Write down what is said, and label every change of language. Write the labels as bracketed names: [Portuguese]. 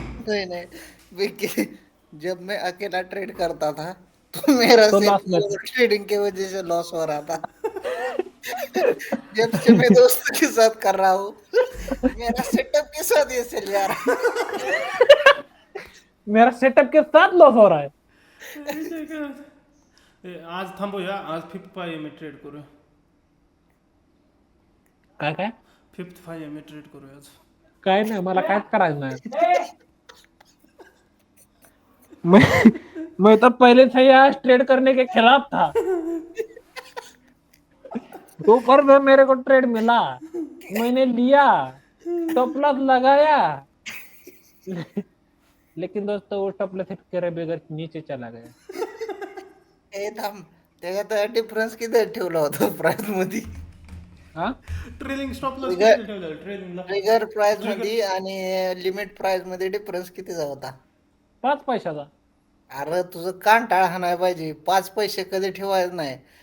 [Hindi] नहीं बिके, जब मैं अकेला ट्रेड करता था तो मेरा तो loss में ट्रेडिंग की वजह से लॉस हो रहा था. जब से मैं दोस्तों के साथ कर रहा हूँ मेरा सेटअप के साथ ये चल जा रहा है. मेरा सेटअप के साथ लॉस हो रहा है. [Marathi] आज थांबूया, आज 5th 5 ट्रेड करूया. काय 5th 5 ट्रेड करूया आज. काय नाही, मला कायच करायचं नाही. [Hindi] मैं तो पहले से ही आज ट्रेड करने के खिलाफ था. ऊपर में मेरे को ट्रेड मिला, मैंने लिया, स्टॉप लॉस लगाया, लेकिन दोस्तों वो स्टॉप लॉस हिट करे बगैर नीचे चला गया. [Marathi] हे थांब, त्याच्यात डिफरन्स किती ठेवला होता प्राइस मध्ये? हा, [English] trailing stop loss Trigger- [Marathi] ठेवलेलं ट्रेलिंगला. ट्रिगर प्राइस मध्ये आणि लिमिट प्राइस मध्ये डिफरन्स कितीचा होता? 5 पैशाचा. अरे तुझं कांटाळ हाणाय पाहिजे. 5 पैसे कधी ठेवायचं नाही.